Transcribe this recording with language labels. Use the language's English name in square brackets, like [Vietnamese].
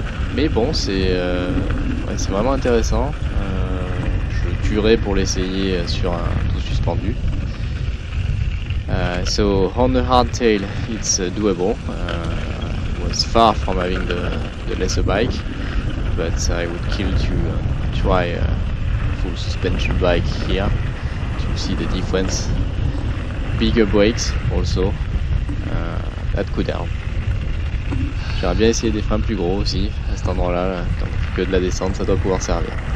[French] Mais bon, c'est vraiment intéressant. Je tuerai pour l'essayer sur un tout suspendu. [English] So on the hardtail, it's doable. It was far from having the lesser bike, but I would kill to try a full suspension bike here to see the difference. Bigger brakes also, that could help. [French] J'aimerais bien essayer des freins plus gros aussi à cet endroit-là, là, tant que de la descente, ça doit pouvoir servir.